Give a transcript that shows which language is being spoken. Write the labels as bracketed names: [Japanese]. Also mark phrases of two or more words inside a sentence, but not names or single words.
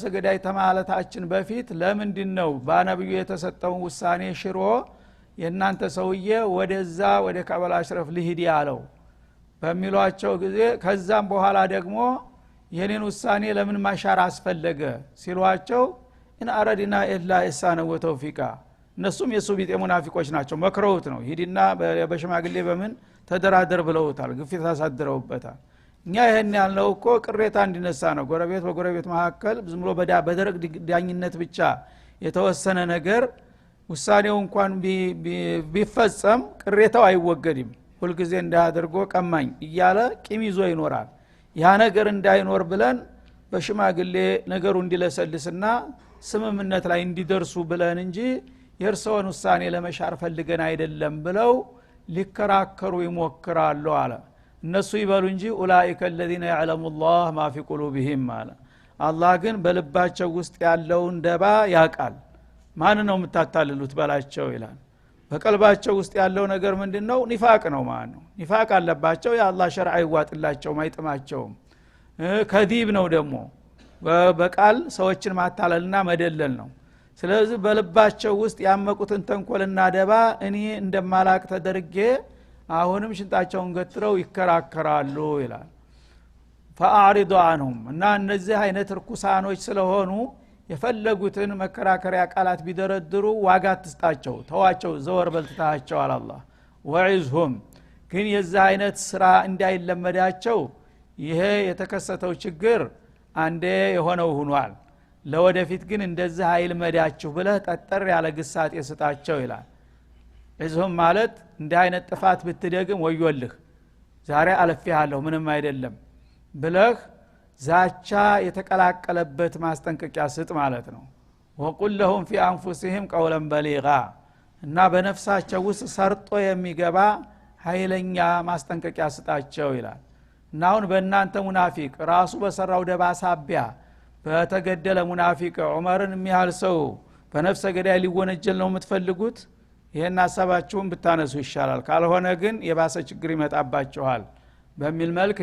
[Amharic] ገዳይ ተማለታችን በፊት ለምንድነው በነብዩ የተሰጠውን ውሳኔ ሽሮ የናንተ ሰውዬ ወደዛ ወደ ካበል አሽረፍ ሊሂድ ያለው በሚሏቸው ጊዜ ከዛም በኋላ ደግሞ የኔን ውሳኔ ለምን ማሻር አስፈለገ ሲሏቸው [Arabic] ان اردنا الا احسانا وتوفيقا [Amharic] እነሱም የሱ ቢጤ ሙናፊቆች ናቸው መክረውት ነው ሂድና በሽማግሌ በምን ተደራደር ብለውታል ግፊት አሳድረውበታል እኛ ይሄን ያልነው እኮ ቅሬታ እንዲነሳ ነው ጎረቤት በጎረቤት መካከል ዝም ብሎ በደረቅ ዳኝነት ብቻ የተወሰነ ነገር ውሳኔው እንኳን ቢፈጸም ቅሬታው አይወገድም ሁሉ ጊዜ እንዳያደርጎ ቀማኝ እያለ ቂም ይዞ ይኖራል ያ ነገር እንዳይኖር ብለን በሽማግሌ ነገሩ እንዲለሰልስና ስምምነት ላይ እንዲደርሱ ብለን እንጂ የርሰውን ውሳኔ ለመሻር ፈልገን አይደለም ብለው ሊከራከሩ ይሞክራሉ አለ እነሱ ይበሉ እንጂ ኡላኢከ [Arabic] الذين يعلم الله ما في قلوبهم [Amharic] አለ አላህ ግን በልባቸው ውስጥ ያለውን ደባ ያቃል ማን ነው የምታታልሉት በላቸው ይላል በቀልባቸው ውስጥ ያለው ነገር ምንድነው ኒፋቅ ነው ማለት ነው ኒፋቅ አለባቸው የአላህ ሸርዓ ይዋጥላቸው ማይጥማቸውም ከዲብ ነው ደግሞ በቃል ሰዎችን ማታለልና መደለል ነው ስለዚህ በልባቸው ውስጥ ያመቁትን ተንኮልና ደባ እኔ እንደማላቅ ተደርጌ አሁንም ሽንጣቸውን ገትረው ይከራከራሉ ይላል [Arabic] فاعرضوا عنهم [Amharic] እና እነዚህ አይነት ርኩሳኖች ስለሆኑ የፈለጉትን መከራከሪያ ቃላት ቢደረድሩ ዋጋ ትስጣቸው ተዋቸው ዘወር በልታቸው አላህ ወዒዝሁም ግን የዚህ አይነት ስራ እንዳይለመዳቸው ይሄ የተከሰተው ችግር አንዴ የሆነው ሆኗል ለወደፊት ግን እንደዚህ ኃይል መዳችሁ ብለህ ጠጠር ያለ ግሳጤ ስጣቸው ይላል እዚህም ማለት እንደ አይነት ጥፋት ብትደግም ወዮልህ ዛሬ አለፍያለሁ ምንም አይደለም ብለህ ዛቻ የተቀላቀለበት ማስጠንቀቂያ ስጥ ማለት ነው [Arabic] وقل لهم في انفسهم قولا بليغا [Amharic] እና በነፍሳቸው ውስጥ ሰርጦ የሚገባ ኃይለኛ ማስጠንቀቂያ ስጣቸው ይላል እና አሁን በእናንተ ሙናፊቅ ራሱ በሰራው ደባ ሳቢያ በተገደለ ሙናፊቅ ዑመርን የሚያህል ሰው በነፍሰ ገዳይ ሊወነጀል ነው የምትፈልጉት ይሄን ሐሳባችሁን ብታነሱ ይሻላል ካልሆነ ግን የባሰ ችግር ይመጣባችኋል በሚል መልክ